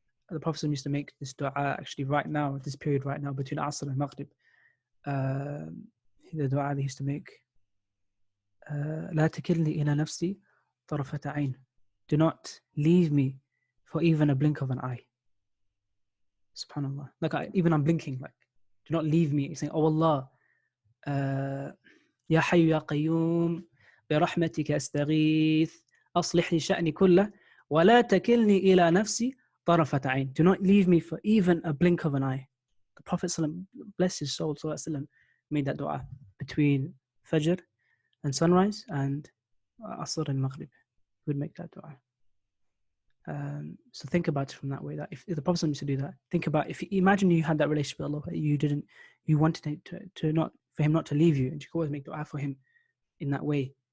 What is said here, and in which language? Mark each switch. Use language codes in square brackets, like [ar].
[en] The Prophet used to make this dua actually right now, at this period right now, between Asr and Maghrib. The dua they used to make, [ar] لا تكلني إلى نفسي طرفة عين. [en] Do not leave me for even a blink of an eye. Subhanallah. Like, even I'm blinking, like, do not leave me. He's saying, oh Allah, [ar] يا حي يا قيوم برحمتك أستغيث أصلح لي شأني كله ولا تكلني إلى نفسي طرفة عين. [en] Do not leave me for even a blink of an eye. The Prophet, bless his soul, made that dua between Fajr and sunrise and Asr and Maghrib. He would make that dua. So think about it from that way. That if the Prophet used to do that, think about, if imagine you had that relationship with Allah, but you wanted to not, for Him not to leave you, and you could always make dua for Him in that way.